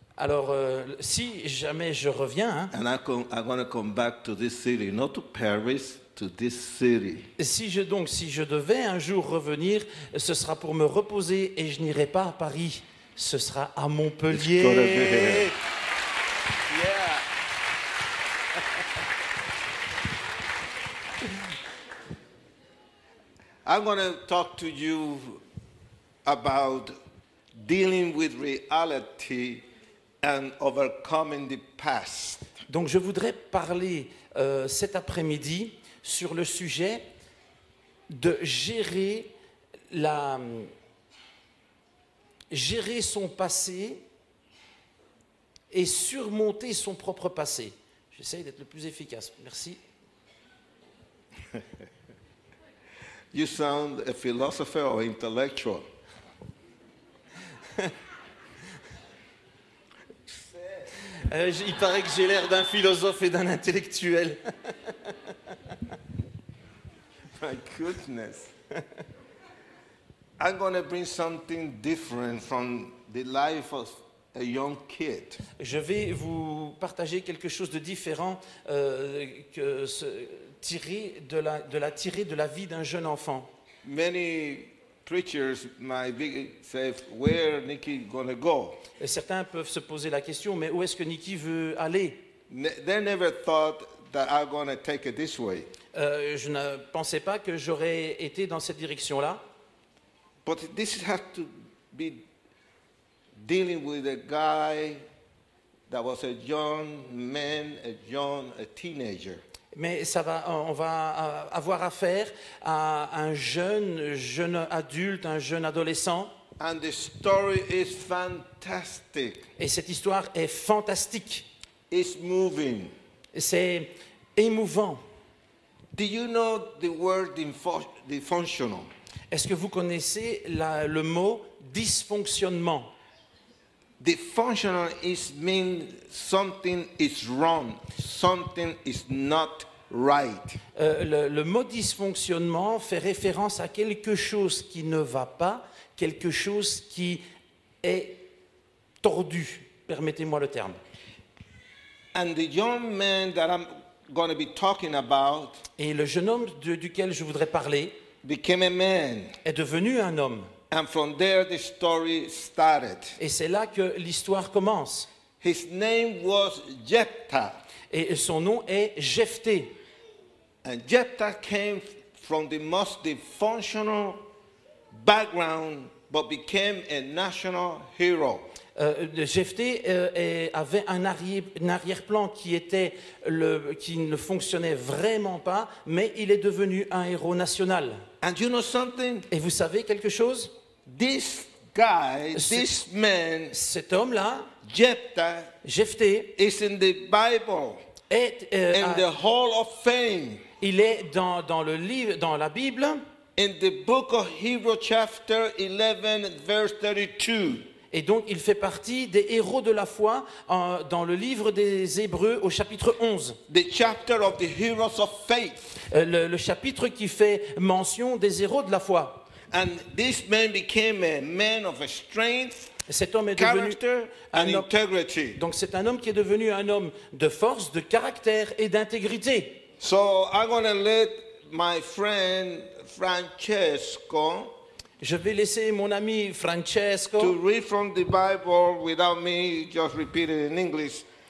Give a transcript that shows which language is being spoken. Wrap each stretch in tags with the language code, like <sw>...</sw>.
<fr>Alors, si jamais je reviens,</fr> <en>And I'm going to come back to this city, not to Paris, to this city.</en> <fr>si je devais un jour revenir, ce sera pour me reposer et je n'irai pas à Paris, ce sera à</fr> <en>It's gonna be</en> <fr>Montpellier.</fr> <en>here. Yeah. I'm going to talk to you about dealing with reality and overcoming the past.</en> <fr>Donc je voudrais parler cet après-midi sur le sujet de gérer son passé et surmonter son propre passé. J'essaye d'être le plus efficace. Merci.</fr> <en>You sound a philosopher or intellectual.</en> <fr>Il paraît que j'ai l'air d'un philosophe et d'un intellectuel.</fr> <en>My goodness. I'm going to bring something different from the life of a young kid.</en> <fr>Je vais vous partager quelque chose de différent tiré de la vie d'un jeune enfant.</fr> <en>Many preachers might say, where Nikki going to go?</en> <fr>Et certains peuvent se poser la question, mais où est-ce que Nikki veut aller?</fr> <en>They never thought that I'm going to take it this way.</en> <fr>Je ne pensais pas que j'aurais été dans cette direction-là.</fr> <en>But this has to be dealing with a guy that was a young man, a teenager.</en> <fr>Mais on va avoir affaire à un jeune adulte, un jeune adolescent.</fr> <en>And the story is fantastic.</en> <fr>Et cette histoire est fantastique.</fr> <en>It's moving.</en> <fr>C'est émouvant.</fr> <en>Do you know the word dysfunctional?</en> <fr>Est-ce que vous connaissez le mot dysfonctionnement?</fr> <en>Dysfunctional means something is wrong, something is not right.</en> <fr>Le mot dysfonctionnement fait référence à quelque chose qui ne va pas, quelque chose qui est tordu. Permettez-moi le terme.</fr> <en>And the young man that I'm going to be talking about</en> <fr>Et le jeune homme duquel je voudrais parler</fr> <en>became a man.</en> <fr>est devenu un homme.</fr> <en>And from there the story started.</en> <fr>Et c'est là que l'histoire commence.</fr> <en>His name was Jephthah.</en> <fr>Et son nom est Jephthé.</fr> <en>And Jephthah came from the most dysfunctional background but became a national hero.</en> <fr>Jephthé avait un arrière-plan qui ne fonctionnait vraiment pas, mais il est devenu un héros national.</fr> <en>And you know something?</en> <fr>Et vous savez quelque chose?</fr> <en>This guy, this man,</en> <fr>cet homme-là,</fr> <en>Jephthah,</en> <fr>Jephthé,</fr> <en>is in the Bible,</en> <fr>est,</fr> <en>in the Hall of Fame.</en> <fr>Il est dans la Bible.</fr> <en>In the book of Hebrews chapter 11 verse 32.</en> <fr>Et donc, il fait partie des héros de la foi dans le livre des Hébreux au chapitre 11.</fr> <en>The chapter of the heroes of faith.</en> <fr>Le chapitre qui fait mention des héros de la foi.</fr> <en>And this man became a man of strength,</en> <fr>cet homme est devenu</fr> <en>and integrity.</en> <fr>Donc, c'est un homme qui est devenu un homme de force, de caractère et d'intégrité.</fr> <en>So I'm going to let my friend Francesco</en> <fr>je vais laisser mon ami Francesco</fr> <en>to read from the Bible without me just repeat it in English.</en>